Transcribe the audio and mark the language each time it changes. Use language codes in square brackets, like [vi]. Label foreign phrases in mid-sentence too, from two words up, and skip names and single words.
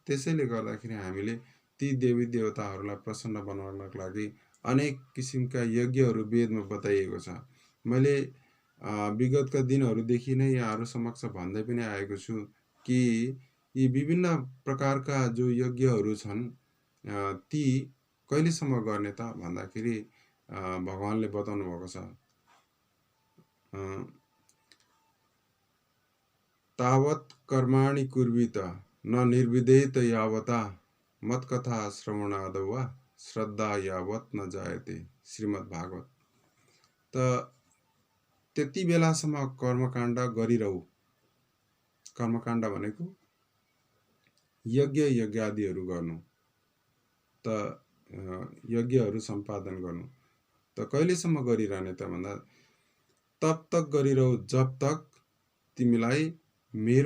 [ne] त्यसैले गर्दाखेरि हामीले ती देवी देवताहरूलाई प्रसन्न बनाउनको लागि अनेक किसिमका यज्ञहरू वेदमा बताइएको छ। मैले विगतका दिनहरूदेखि नै यहाँहरू समक्ष भन्दै पनि आएको छु कि यी विभिन्न प्रकारका जो यज्ञहरू छन् ती कहिलेसम्म गर्ने त भन्दाखेरि भगवानले बताउनु भएको छ, [sa] तावत् कर्माणि कुर्वीत न निर्विधेत यावता मत्कथा श्रवणादौ वा श्रद्धा यावत् न जायते। [ne] श्रीमद् भागवत। त त्यति बेलासम्म कर्मकाण्ड गरिरहु। कर्मकाण्ड भनेको यज्ञ यज्ञादिहरू गर्नु, त यज्ञहरू सम्पादन गर्नु। त कहिलेसम्म गरिरहने त भन्दा [hi] तब तक [ne] गरिरहु [hi] जब तक [ne] तिमीलाई मेरो